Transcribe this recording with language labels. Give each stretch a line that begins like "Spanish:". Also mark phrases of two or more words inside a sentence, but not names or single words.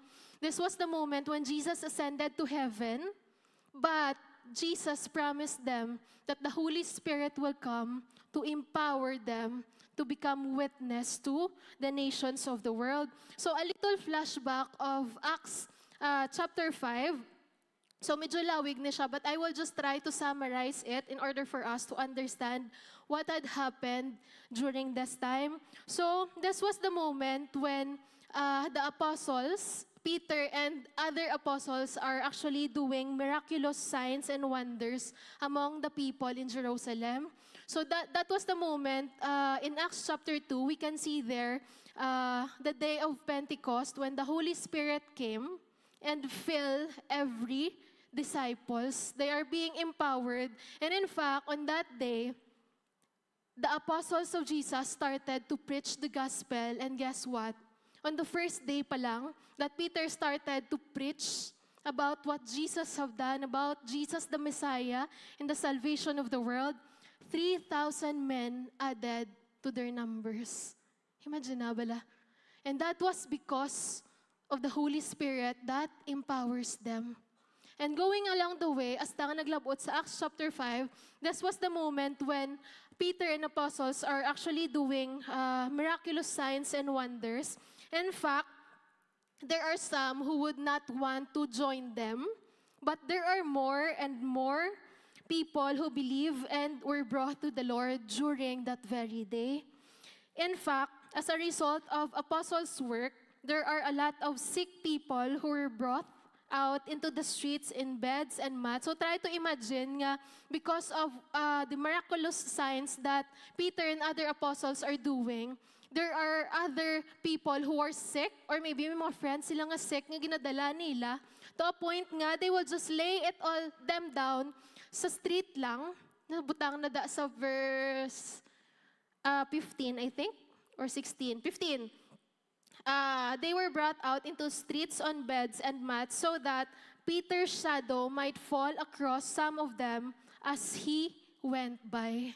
English: This was the moment when Jesus ascended to heaven, but Jesus promised them that the Holy Spirit will come to empower them to become witness to the nations of the world. So a little flashback of Acts chapter 5.
Hiligaynon: So medyo lawig na siya,
English: but I will just try to summarize it in order for us to understand what had happened during this time. So this was the moment when the apostles, Peter and other apostles, are actually doing miraculous signs and wonders among the people in Jerusalem. So that was the moment in Acts chapter 2, we can see there the day of Pentecost when the Holy Spirit came and filled every disciples. They are being empowered. And in fact, on that day, the apostles of Jesus started to preach the gospel. And guess what? On the first day
Hiligaynon: pa lang,
English: that Peter started to preach about what Jesus have done, about Jesus the Messiah and the salvation of the world, 3,000 men added to their numbers.
Hiligaynon: Imagine na bala.
English: And that was because of the Holy Spirit that empowers them. And going along the way,
Hiligaynon: as tanga naglabot sa
English: Acts chapter 5, this was the moment when Peter and apostles are actually doing miraculous signs and wonders. In fact, there are some who would not want to join them, but there are more and more people who believe and were brought to the Lord during that very day. In fact, as a result of apostles' work, there are a lot of sick people who were brought out into the streets in beds and mats. So try to imagine nga, because of the miraculous signs that Peter and other apostles are doing, there are other people who are sick, or maybe
Hiligaynon: may mga friends sila nga sick, nga ginadala nila,
English: to a point nga, they will just lay it all them down
Hiligaynon: sa street lang. Nabutang na da sa verse 15, I think, or 16. 15.
English: They were brought out into streets on beds and mats so that Peter's shadow might fall across some of them as he went by.